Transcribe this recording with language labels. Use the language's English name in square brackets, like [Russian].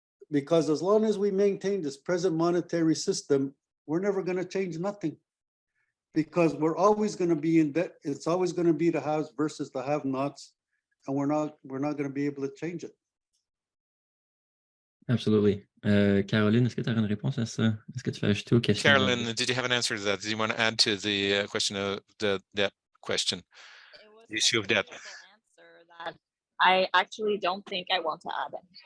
[English] Because as long as we maintain this present monetary system, we're never going to change nothing. Because we're always going to be in debt. It's always going to be the haves versus the have-nots, and we're not going to be able to change it. Absolutely. [French] Caroline, est-ce que tu as une réponse à ça? Est-ce que tu veux ajouter aux questions? [English] Carolyn, did you have an answer to that? Did you want to add to the question of the debt question? The issue of debt. That I actually don't think I want to add it.